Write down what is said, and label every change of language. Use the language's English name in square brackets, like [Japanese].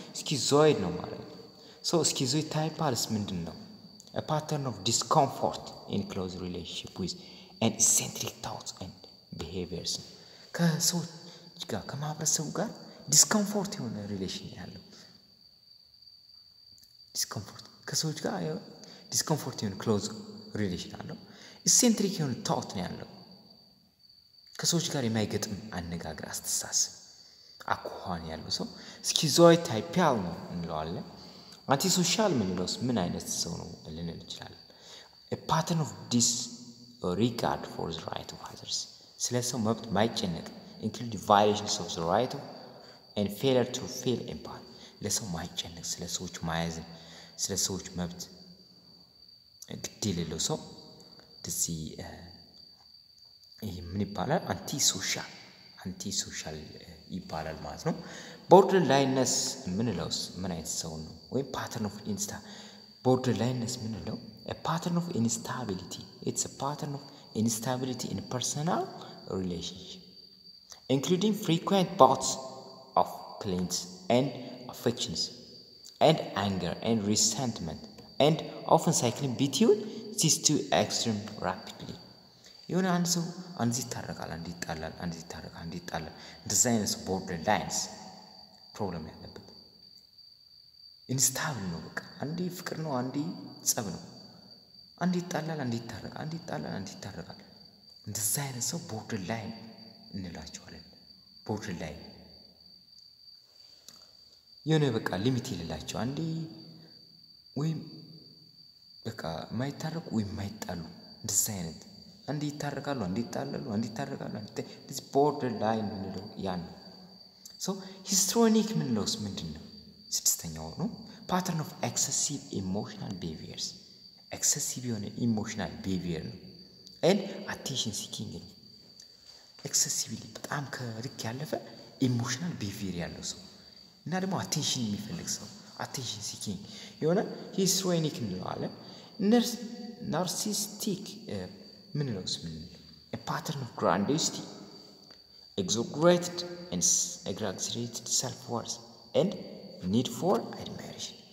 [Amharic] ስኪዞይድ ነው ማለት ነው። [English] so schizoid type is [Amharic] ምንድነው? [English] a pattern of discomfort in close relationship with and eccentric thoughts and behaviors. [Amharic] ከሰዎች ጋር ከማህበረሰቡ ጋር ዲስኮምፎርት የሆነ ሪሌሽን ያለው ዲስኮምፎርት ከሰዎች ጋር ዲስኮምፎርት የሆነ ክሎዝ ሪሌሽን አለው። ኢሴንትሪክ የሆነ ቶት ነው ያለው። ከሰዎች ጋር የማይገጥም አነጋገር አስተሳሰብ አኳኋን ያለው ሰው ስኪዞይድ ታይፕ ያለው ነው እንለዋለን። አንቲ ሶሻል ምንለውስ ምን አይነት ሰው ነው ልንል እንችላለን? [English] a pattern of disregard for the right of others. [Amharic] ስለ ሰው መብት ማይጨነቅ [English] include violations of the right of and failure to feel empathy. [Amharic] ለሰው ማይጨነቅ ስለ ሰዎች ማያዝን ስለ ሰዎች መብት ግድ የሌለው ሰው እንደዚህ ይሄ ምን ይባላል? አንቲ ሶሻል ይባላል ማለት ነው። ቦርደር ላይነስ ምንለውስ ምን አይነት ሰው ነው? [English] ወይ pattern of ቦርደር ላይነስ ምንለው a pattern of instability. it's a pattern of instability in personal relationship including frequent bouts of feelings and affections and anger and resentment and often cycling between these two extremes rapidly. [Amharic] የሆነ አንድ ሰው አንድ ይታረቃል፣ አንድ ይጣላል፣ አንድ ይታረቃል፣ አንድ ይጣላል። እንደዛ አይነት ቦርደር ላይንስ ፕሮብለም ያለበት ኢንስታብል ነው። በቃ አንዴ ፍቅር ነው፣ አንዴ ጸብ ነው። አንድ ይጣላል፣ አንድ ይታረቃል፣ አንድ ይጣላል፣ አንድ ይታረቃል። እንደዛ አይነት ሰው ቦርደር ላይን እንላቸዋለን። ቦርደር ላይን የሆነ በቃ ሊሚት የሌላቸው አንዴ ወይም በቃ ማይታረቁ ወይም ማይጣሉ እንደዛ አይነት አንዴ ይታረቃሉ፣ አንዴ ይጣላሉ፣ አንዴ ይታረቃሉ። [English] this border line [Amharic] ምንለው ያን so histrionic ምንለውስ ምንድነው? ስድስተኛው ነው [English] pattern of excessive emotional behaviors. excessive የሆነ emotional behavior ነው and attention seeking ነው። excessively [Amharic] በጣም ከልክ ያለፈ [English] emotional behavior [Amharic] ያለው ሰው እና ደግሞ [English] attention [Amharic] የሚፈልግ ሰው [English] attention seeking የሆነ histrionic እንለዋለን። narcissistic ምንለውስ a pattern of grandiosity, exaggerated and exaggerated self-worth and need for admiration.